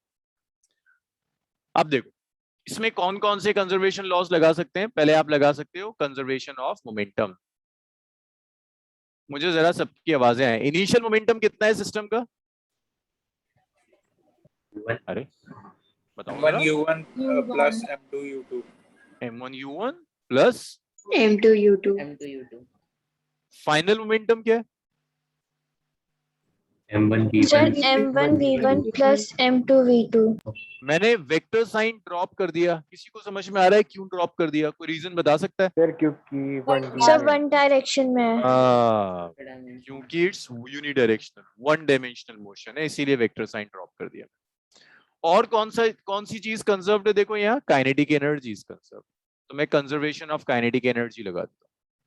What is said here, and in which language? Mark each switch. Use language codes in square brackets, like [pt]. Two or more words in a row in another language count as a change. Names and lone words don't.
[hi] अब देखो, इसमें कौन कौन से [en] conservation laws [hi] लगा सकते हैं। पहले आप लगा सकते हो [en] conservation of momentum. [hi] मुझे जरा सबकी आवाजें आए। [en] initial momentum [hi] कितना है सिस्टम का? अरे बताओ जरा। [en] m1 plus m2 u2। m1u1 plus M2U2. m2u2 final momentum [hi] क्या है? [en] सर m1 v1 plus m2 v2 [hi] मैंने [en] vector sign drop [hi] कर दिया, किसी को समझ में आ रहा है क्यों ड्रॉप कर दिया? कोई रीजन बता सकता है? सर क्योंकि सर [en] one direction [hi] में है हाँ, [en] dimension. [hi] क्योंकि [en] it's unidirectional, one dimensional motion [hi] है, इसीलिए [en] vector sign drop [hi] कर दिया। और कौन सी चीज कंजर्व्ड है? देखो यहाँ [en] kinetic energy is conserved, [hi] तो मैं [en] conservation of kinetic energy [hi] लगा देता हूँ।